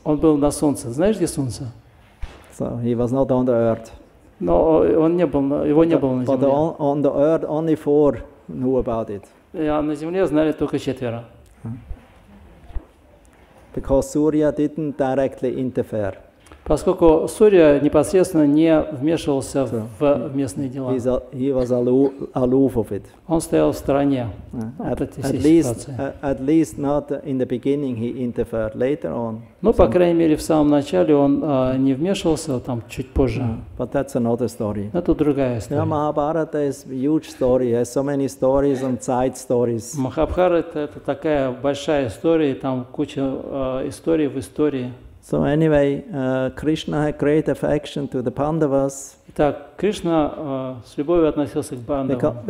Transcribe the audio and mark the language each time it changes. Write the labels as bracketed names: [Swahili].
[Russian] Он был на солнце. Знаешь, где солнце? [English] So he was not on the earth. [Russian] Но его не было на [English] But [Russian] земле. [English] on the earth, only 4 knew about it. [Russian] А на земле знали только 4. [English] Because Surya didn't directly interfere. [Russian] Поскольку Сурья непосредственно не вмешивался в местные дела. [English] He was aloof of it. [Russian] Он стоял в стороне от этой всей ситуации. [English] At least not in the beginning he interfered. Later on. [Russian] Ну, по крайней мере, в самом начале он не вмешивался, там чуть позже. [English] But that's another story. [Russian] Это другая история. [English] Mahabharata is a huge story. It has so many stories and side stories. [Russian] Махабхарата это такая большая история, и там куча историй в истории. [English] So anyway, Krishna had great affection to the Pandavas. [Russian] Итак, Кришна с любовью относился к Пандавам.